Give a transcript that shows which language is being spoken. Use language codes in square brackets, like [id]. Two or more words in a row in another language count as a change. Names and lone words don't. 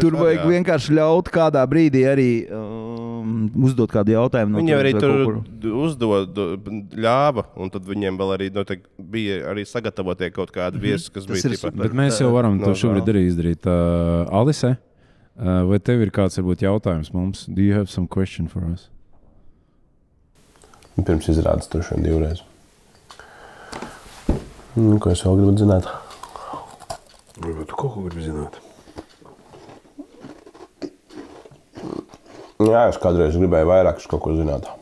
[lv] Tur vajag vienkārši ļaut kādā brīdī arī uzdot kādu jautājumu. Viņi arī tur uzdod, ļāva, un tad viņiem vēl arī bija arī sagatavotie kaut kādi viesi, kas bija tipa. Bet mēs jau varam to šobrīd arī izdarīt. Alise, vai tev ir kāds varbūt jautājums mums? [en] Do you have some question for us? [lv] Pirms izrādes tur šodien 2 reizes. Ko es vēl gribu zināt? Varbūt tu kaut ko gribi zināt? Jā, es kādreiz gribēju vairāk kaut ko zināt.